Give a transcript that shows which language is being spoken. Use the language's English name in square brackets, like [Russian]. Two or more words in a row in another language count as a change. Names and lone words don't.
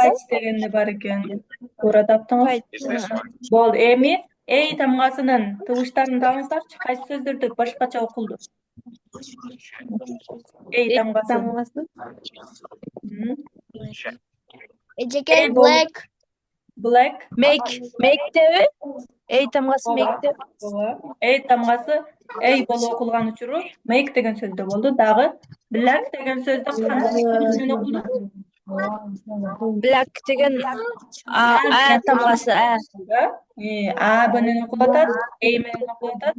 [Kyrgyz] кайс дегенде бар экен. Туура таптыңыз. Болду. Эми эй тамгасынын тыгыштарын табыңыздарчы. Кайсы сөздөрдө башкача окулду? Эй тамгасы. Мм. Эжеке, [English] black. Black. [Kyrgyz] Make деби? Эй тамгасы make деп. Эй тамгасы эй болуп окулган учуру make деген сөздө болду. Дагы black деген сөздө кандай тыгыш менен окулду? Black деген а тамгасы. А менен окулуп атат, эй менен окулуп атат.